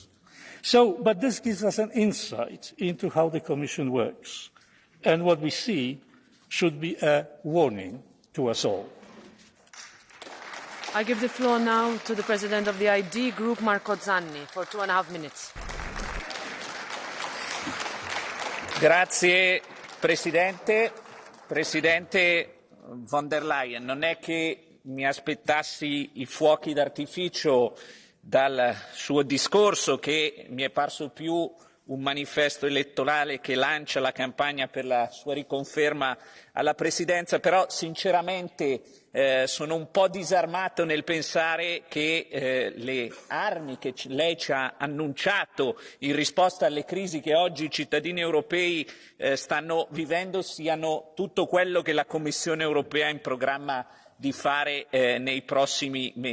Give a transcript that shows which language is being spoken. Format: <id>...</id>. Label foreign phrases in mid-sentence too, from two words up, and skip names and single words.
<en>But this gives us an insight into how the Commission works. And what we see should be a warning to us all. I give the floor now to the President of the ID Group, Marco Zanni, for 2.5 minutes.</en> <it>Grazie Presidente. Presidente</it> <de>von der</de> <it>Leyen, non è che mi aspettassi i fuochi d'artificio dal suo discorso, che mi è parso più un manifesto elettorale che lancia la campagna per la sua riconferma alla presidenza, però sinceramente sono un po' disarmato nel pensare che le armi che lei ci ha annunciato in risposta alle crisi che oggi i cittadini europei stanno vivendo siano tutto quello che la Commissione europea ha in programma di fare nei prossimi mesi.</it>